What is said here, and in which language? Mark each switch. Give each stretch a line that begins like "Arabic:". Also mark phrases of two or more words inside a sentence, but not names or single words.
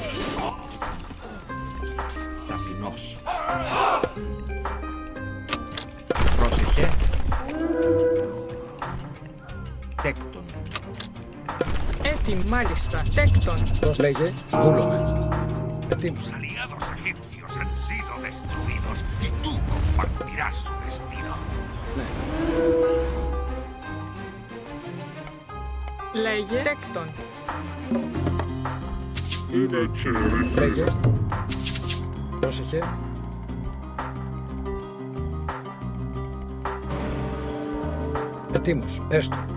Greek: Ταπεινός. Πρόσεχε. Τέκτον. Έτοιμη, μάλιστα. Τέκτον. Λέγε. Βούλομαι. Έτοιμος.
Spanish: Tus aliados egipcios han sido destruidos y tú compartirás su destino.
Greek: Ναι. Λέγε. Τέκτον. Λέγε. Πρόσεχε. Ετοίμος. Έστω.